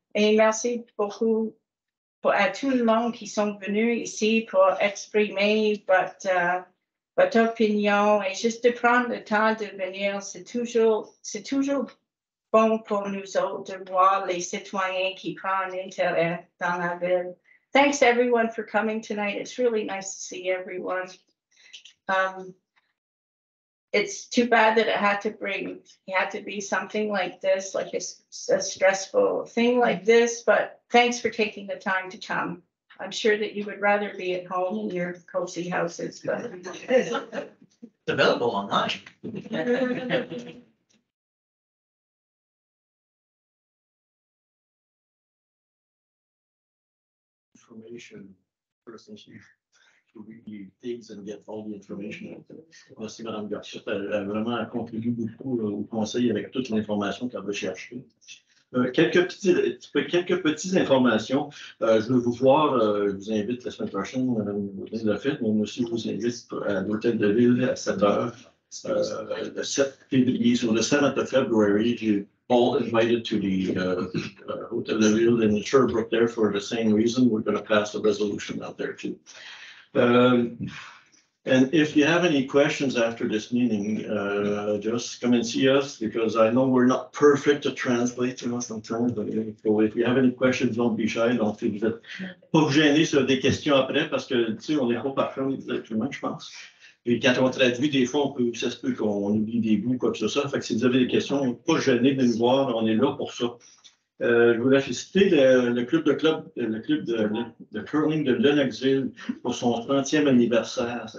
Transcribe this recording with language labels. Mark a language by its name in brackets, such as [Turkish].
[French] Et merci beaucoup à tout le monde qui sont venus ici pour exprimer votre opinion et juste de prendre le temps de venir. C'est toujours bon pour nous autres de voir les citoyens qui prennent intérêt dans la ville. [English] Thanks everyone for coming tonight. It's really nice to see everyone. It's too bad that it had to be something like this, like a stressful thing like this, but thanks for taking the time to come. I'm sure that you would rather be at home in your cozy houses, but. It's available online. Information person, to really digs and get all the information. [French] Merci, Mme Garcia. Elle a vraiment contribué beaucoup au Conseil avec toute l'information qu'elle va chercher. Quelques petites informations. Je veux vous voir, je vous invite la semaine prochaine, Mme Lafette, mais aussi je vous invite à l'Hôtel de Ville à 7 h. Le 7 février, sur le [English] 7th of February, you're all invited to the Hotel de Ville in Sherbrooke there for the same reason. We're going to pass a resolution out there too. And if you have any questions after this meeting, just come and see us because I know we're not perfect to translate, sometimes. But if you have any questions, don't be shy. [French] Donc, vous n'êtes pas vous gêner sur des questions après parce que, tu sais, on n'est pas parfait, on est être humain, je pense. Et quand on traduit, des fois, ça se peut qu'on oublie des bouts, quoi que ce soit. Fait que si vous avez des questions, pas gênés de nous voir, on est là pour ça. Je voulais féliciter le club de curling de Lennoxville pour son 30e anniversaire.